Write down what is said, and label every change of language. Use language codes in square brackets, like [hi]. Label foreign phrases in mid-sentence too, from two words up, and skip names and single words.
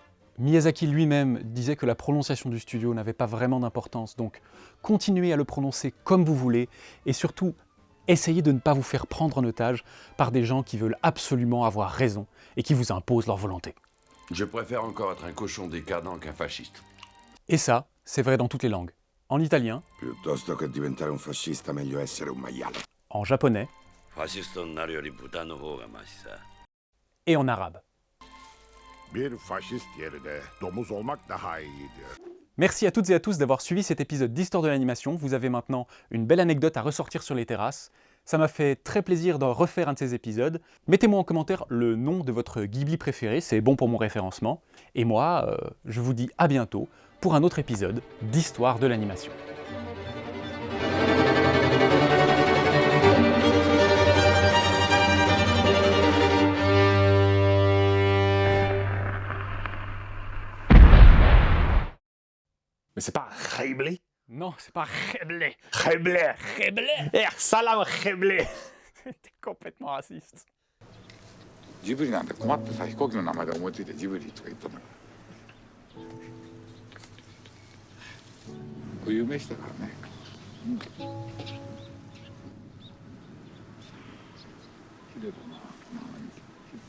[fr] Miyazaki lui-même disait que la prononciation du studio n'avait pas vraiment d'importance, donc continuez à le prononcer comme vous voulez, et surtout, essayez de ne pas vous faire prendre en otage par des gens qui veulent absolument avoir raison et qui vous imposent leur volonté. Je préfère encore être un cochon décadent qu'un fasciste. Et ça, c'est vrai dans toutes les langues. En italien, [it] Piuttosto che diventare un fascista, meglio essere un maiale. [fr] en japonais et en arabe. [tr] Bir faşist yerine domuz olmak daha iyidir. [fr] Merci à toutes et à tous d'avoir suivi cet épisode d'Histoire de l'animation. Vous avez maintenant une belle anecdote à ressortir sur les terrasses. Ça m'a fait très plaisir de refaire un de ces épisodes. Mettez-moi en commentaire le nom de votre Ghibli préféré, c'est bon pour mon référencement. Et moi, je vous dis à bientôt pour un autre épisode d'Histoire de l'animation. Mais c'est pas Ghibli? Non, c'est pas Ghibli. Ghibli! Ghibli! Salam Ghibli! T'es complètement raciste. [ja] ジブリなんて困ってさ飛行機の名前で思いついてジブリとか言ったんだから固有名詞だからね、綺麗だな。